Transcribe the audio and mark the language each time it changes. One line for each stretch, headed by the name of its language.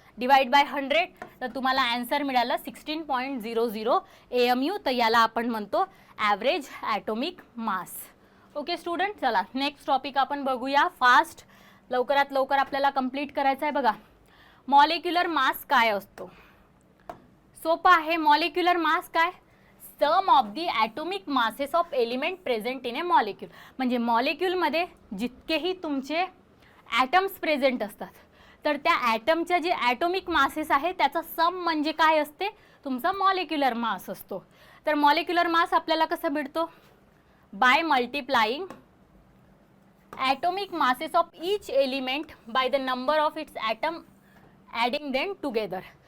Marathi: Divide by 100, तर तुम्हाला answer मिळालं 16.00 AMU. तर याला आपण म्हणतो average atomic mass. Okay student, चला नेक्स्ट टॉपिक आपण बघूया फास्ट, लवकरात लवकर आपल्याला कंप्लीट करायचं आहे. बघा, मॉलिक्युलर मास काय असतो. सोपं आहे.
English: Molecular mass काय, sum of the atomic masses of element present in a molecule.
Marathi: म्हणजे मॉलिक्यूलमध्ये जितकेही तुमचे ॲटम्स प्रेझेंट असतात, तर त्या ॲटमच्या जे ॲटॉमिक मासेस आहे त्याचा सम म्हणजे काय असते, तुमचा मॉलिक्युलर मास असतो. तर मॉलिक्युलर मास आपल्याला कसं भेटतो,
English: By multiplying atomic masses of each element by the number of its atom adding them together.